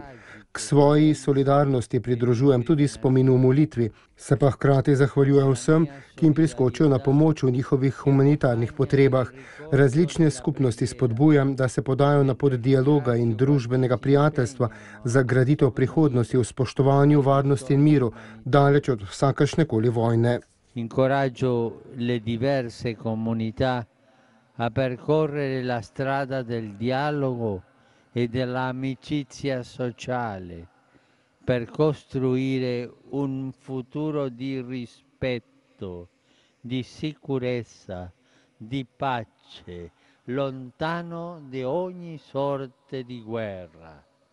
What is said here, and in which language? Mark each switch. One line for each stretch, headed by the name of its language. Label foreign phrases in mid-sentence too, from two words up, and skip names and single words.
Slovenian: K svoji solidarnosti pridružujem tudi spominu v molitvi, se pa hkrati zahvaljujem vsem, ki jim priskočijo na pomoč v njihovih humanitarnih potrebah. Različne skupnosti spodbujam, da se podajo na pot dialoga in družbenega prijateljstva za graditev prihodnosti v spoštovanju, varnosti in miru, daleč od vsakršnekoli vojne.
Italian: Incoraggio le diverse comunità a percorrere la strada del dialogo e dell'amicizia sociale per costruire un futuro di rispetto, di sicurezza, di pace, lontano da ogni sorte di guerra.